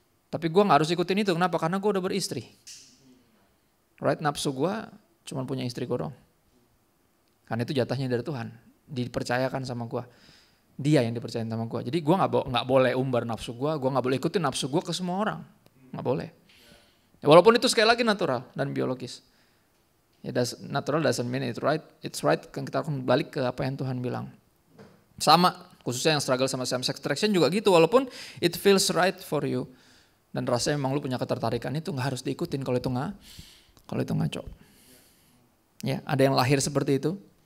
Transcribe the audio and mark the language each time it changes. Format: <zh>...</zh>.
<id>Tapi gue nggak harus ikutin itu. Kenapa? Karena gue udah beristri.</id> <en>Right,</en> <id>nafsu gue cuma punya istri gue dong. Karena itu jatahnya dari Tuhan, dipercayakan sama gue. Dia yang dipercayain sama gue. Jadi gue nggak boleh umbar nafsu gue nggak boleh ikutin nafsu gue ke semua orang, nggak boleh. Ya, walaupun itu sekali lagi natural dan biologis.</id> <en>Ya, natural doesn't mean it's right.</en> <id>Kan kita akan balik ke apa yang Tuhan bilang. Sama, khususnya yang struggle sama same sex attraction juga gitu. Walaupun</id> <en>it feels right for you,</en> <id>dan rasanya memang lu punya ketertarikan, itu nggak harus diikutin kalau itu ngaco. Ya, ada yang lahir seperti itu.</id>